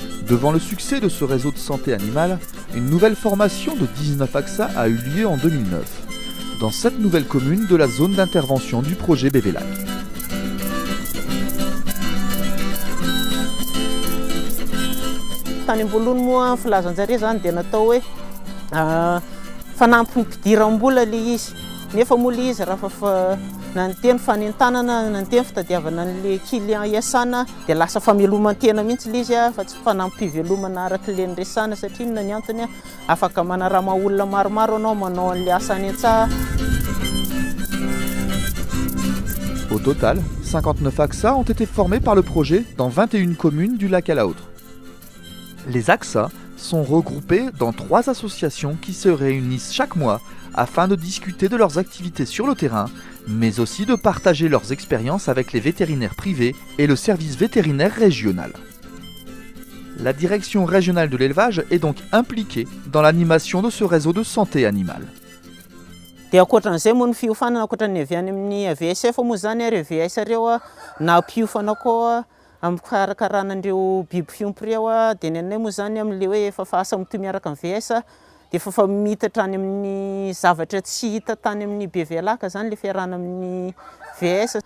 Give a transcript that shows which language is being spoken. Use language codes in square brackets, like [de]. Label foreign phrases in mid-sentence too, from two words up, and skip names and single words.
[fr] Devant le succès de ce réseau de santé animale, une nouvelle formation de 19 AXA a eu lieu en 2009, dans 7 nouvelles communes de la zone d'intervention du projet BV-Lac. [mg] Tany amboloany moa filazanjare zany dia natao hoe fanampy ny mpidiram-bola le izy. Nefa moa le izy raha naniteny fanentanana, naniteny fitadiavana an'le client iasana dia lasa famelomantena mihitsy le izy fa tsy fanampy-pivelomana araka le niresana satria inona ny antony afaka manarama olona maromaro anao manao an'le asa any an-tsaha. [fr] Au total, 59 AXA ont été formés par le projet dans 21 communes du lac à la Hautre. Les AXA sont regroupés dans 3 associations qui se réunissent chaque mois afin de discuter de leurs activités sur le terrain, mais aussi de partager leurs expériences avec les vétérinaires privés et le service vétérinaire régional. La direction régionale de l'élevage est donc impliquée dans l'animation de ce réseau de santé animale. [mg] Dia ankoatran'izay moa ny fiofanana ankoatran'ny avy any amin'ny VSF moa zany ary VS reo na mpiofana koa amin'ny fikarakarana an'ireo biby fiompy reo dia ny anay moa zany amin'le hoe efa fahasa mitohy miaraka amin'ny VS dia efa mitatra any amin'ny zavatra tsy hita tany amin'ny BV-Lac zany le fiarahana amin'ny VS.